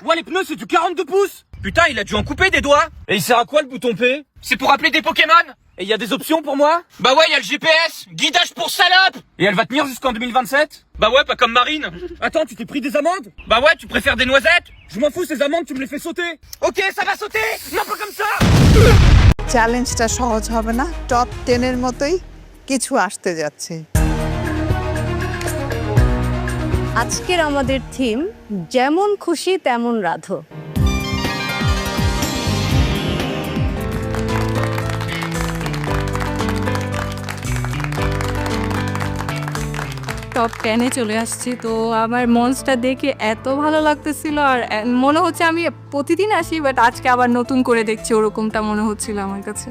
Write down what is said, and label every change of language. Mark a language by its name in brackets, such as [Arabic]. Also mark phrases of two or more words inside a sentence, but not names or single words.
[French] Ouais, les pneus, c'est du 42 pouces. Putain, il a dû en couper des doigts. Et il sert à quoi le bouton P? C'est pour appeler des Pokémon. Et il y a des options pour moi? Bah ouais, y a le GPS. Guidage pour salope. Et elle va tenir jusqu'en 2027? Bah ouais, pas comme Marine. Attends, tu t'es pris des amendes? Bah ouais, tu préfères des noisettes? Je m'en fous, ces amendes, tu me les fais sauter. Ok, ça va sauter. Non, pas comme ça. [Bangla] চ্যালেঞ্জটা সহজ হবে না, টপ 10 এর মতোই কিছু আসতে যাচ্ছে। আজকের আমাদের থিম যেমন খুশি তেমন রাধো। টপ 10-এ চলে আসছি, তো আমার মঞ্চটা দেখে এত ভালো লাগতেছিল, আর মনে হচ্ছে আমি প্রতিদিন আসি, বাট আজকে আবার নতুন করে দেখছি, ওরকমটা মনে হচ্ছিল আমার কাছে।